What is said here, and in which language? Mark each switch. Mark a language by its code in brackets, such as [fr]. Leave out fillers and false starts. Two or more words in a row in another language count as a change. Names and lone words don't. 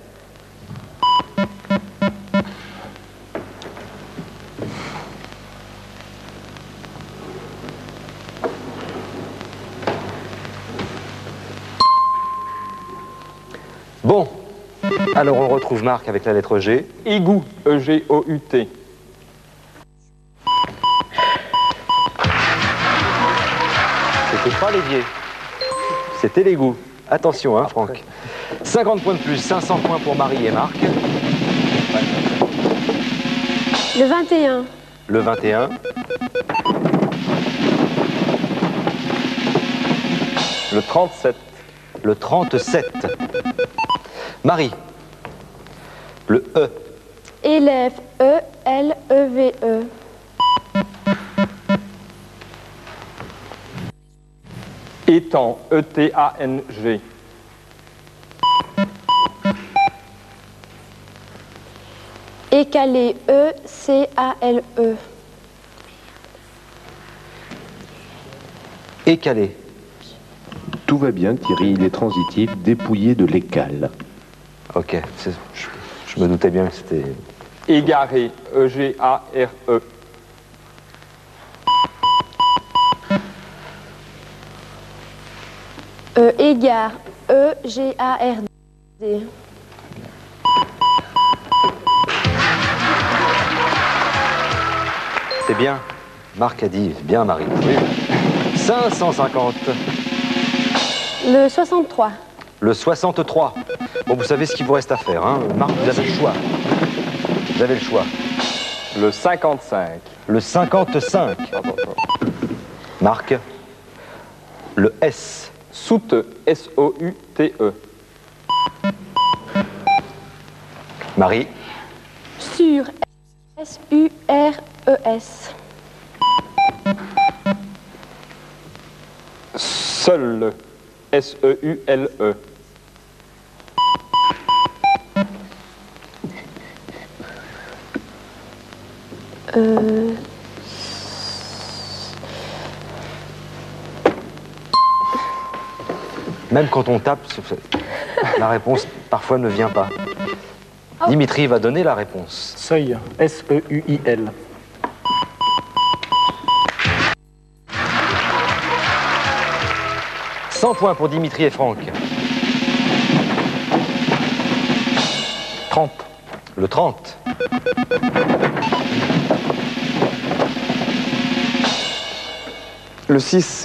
[fr] Bon, alors on retrouve Marc avec la lettre G. Égout, E-G-O-U-T. C'était pas l'évier. C'était l'égout. Attention, hein, Franck. 50 points de plus, 500 points pour Marie et Marc. Le 21. Le 21. Le 37. Le 37. Marie. Le E. Élève. E-L-E-V-E. Étang, E-T-A-N-G. Écalé. E-C-A-L-E. Écalé. Tout va bien, Thierry, il est transitif, dépouillé de l'écale. Ok, je me doutais bien que c'était... Égaré, E-G-A-R-E. Égard. E-G-A-R-D. C'est bien. Marc a dit bien, Marie. Oui. 550. Le 63. Le 63. Bon, vous savez ce qu'il vous reste à faire, hein. Marc, vous avez le choix. Vous avez le choix. Le 55. Le 55. Marc. Le S. Soute, S-O-U-T-E. Marie. Sur. S-U-R-E-S. Seul. S-E-U-L-E. Même quand on tape, la réponse parfois ne vient pas. Dimitri va donner la réponse. Seuil. S-E-U-I-L. « 100 points pour Dimitri et Franck. 30. Le 30. Le 6.